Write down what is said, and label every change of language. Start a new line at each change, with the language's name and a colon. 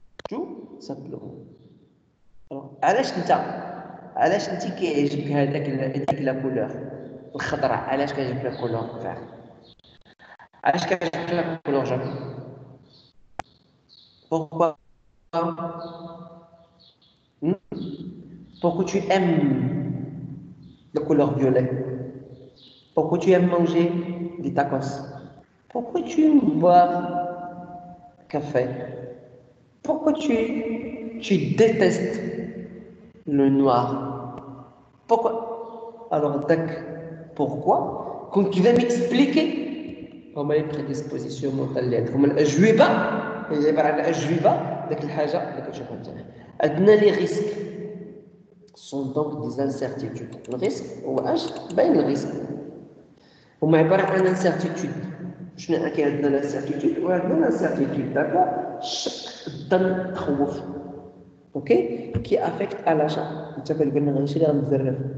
Arabic: شو سامبلومون علاش انت كيعجبك هذيك لا كولور الخضراء علاش كيعجبك لا كولور فعلا علاش كيعجبك لا كولور جون
French: Pourquoi tu aimes la couleur violet? Pourquoi tu aimes manger des tacos? Pourquoi tu aimes boire café? Pourquoi tu détestes le noir? Pourquoi? Alors, pourquoi? Quand tu vas m'expliquer comment les prédispositions mentales, comment
Arabic: الأجوبة هي عبارة عن أجوبة داك الحاجة اللي كتشوفها أنت.
French: عندنا les risques. sont donc des incertitudes.
Arabic: Le risque, هو اش؟ باين الريسك. هما عبارة عن incertitude. شنو كاين عندنا l'incertitude وعندنا l'incertitude، داكور؟ الشك، الظن، التخوف. اوكي؟ كي افيكت على l'achat. انت كتقول لنا غنشري غنتزرف.